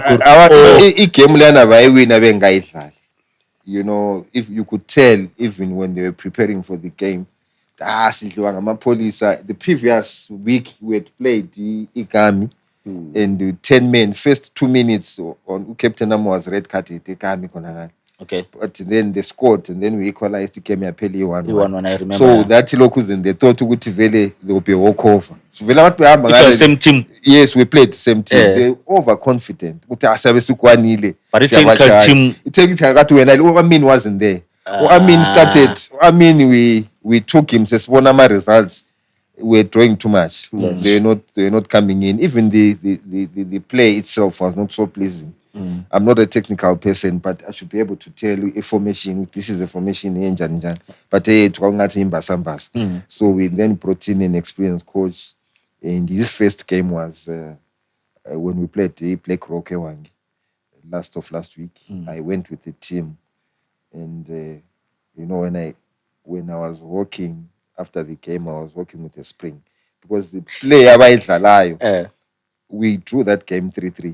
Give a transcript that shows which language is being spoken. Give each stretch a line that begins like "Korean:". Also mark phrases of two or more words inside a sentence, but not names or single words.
North Ndebele: igame lana bayiwina bengayidlali.
English: You know, if you could tell even when they were preparing for the game
North Ndebele: sidliwa ngamapolisa.
English: The previous week we had played Igami and 10 men first 2 minutes on Captain Amo was red carded Igami khona. Okay, but then they scored and then we equalized the game yapheli 1-1. I remember. So that lokhu in they thought
North Ndebele: ukuthi vele
English: there will be a walkover.
North Ndebele: So vele abantu behamba
English: ngale same team. Yes, we played the same team. They overconfident ukuthi
North Ndebele: asabe sikwanile.
English: But the technical team
North Ndebele: kathi wena
English: Amin wasn't there. Amin started. We took him
North Ndebele: sesibona ama
English: results. We were drawing too much. They were not coming in. Even the play itself was not so pleasing. I'm not a technical person, but I should be able to tell you a formation. This is a formation njani.
North Ndebele: But tukangathi imbasa.
English: So we then brought in an experienced coach, and his first game was when we played Black Rock Ewangi last week. I went with the team, and you know when I was walking after the game, I was walking with a spring because the play abayidlalayo we drew that game 3-3.